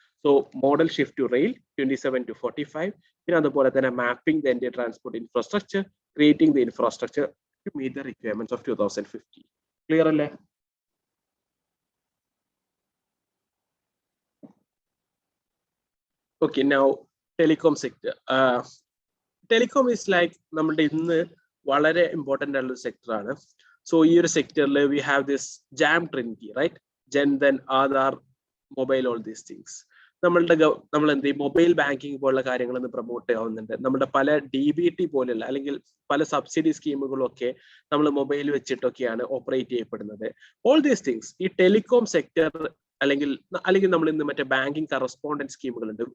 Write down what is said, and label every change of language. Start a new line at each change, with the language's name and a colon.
English: So modal shift to rail 27 to 45.
Malayalam: പിന്നെ അതുപോലെ തന്നെ
English: Mapping the Indian transport infrastructure, creating the infrastructure to meet the requirements of 2050. Clear alle? Okay, now telecom sector. Telecom is like
Malayalam: നമ്മുടെ ഇന്ന് വളരെ important ആയിട്ടുള്ള sector ആണ്. So ഈ ഒരു സെക്ടറിൽ
English: we have this jam trinity, right? Jan-Dhan, Aadhaar, mobile, all these things.
Malayalam: നമ്മൾ എന്ത് ചെയ്യും, മൊബൈൽ ബാങ്കിങ് പോലുള്ള കാര്യങ്ങളൊന്ന് പ്രൊമോട്ട് ചെയ്യാവുന്നുണ്ട്. നമ്മുടെ പല DBT പോലുള്ള അല്ലെങ്കിൽ പല സബ്സിഡി സ്കീമുകളും ഒക്കെ നമ്മൾ മൊബൈൽ വെച്ചിട്ടൊക്കെയാണ് ഓപ്പറേറ്റ് ചെയ്യപ്പെടുന്നത്.
English: all these things
Malayalam: ഈ ടെലികോം സെക്ടർ അല്ലെങ്കിൽ നമ്മൾ ഇന്ന് മറ്റേ ബാങ്കിങ് കറസ്പോണ്ടൻസ് സ്കീമുകളുണ്ട്.